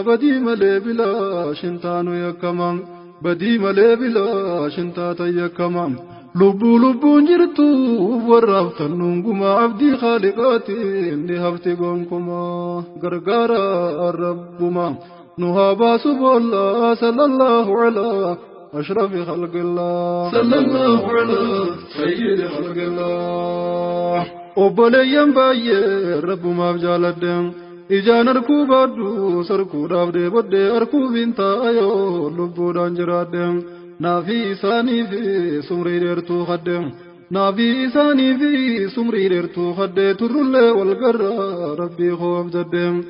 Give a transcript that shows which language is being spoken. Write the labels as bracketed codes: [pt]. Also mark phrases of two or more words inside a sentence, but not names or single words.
[om] Badii malee bilaa shintaanu yakkama. Badii malee bilaa shintaata yakkama. Lubbuu lubbuun jirtu warra haftan nunguma. Abdii Khaaliqaatiin ni hafti gonkuma. Gargaara Rabbuma. Nu haa baasu boolla, [ar] صلى الله على أشرف خلق الله. صلى الله على سيد خلق الله. [om] Obboleeyyan baay'ee Rabbumaaf jaaladhe. Ijaan arkuu baadhu, sarkuudhaaf deebodhe, arkuu bintaa yoo lubbuudhaan jiraadhe. Naafi isaaniif sumrii dheertuu kadhe. Naafi isaanii fi sumrii dheertuu haddee turrullee wal garra Rabbii koo abdadde.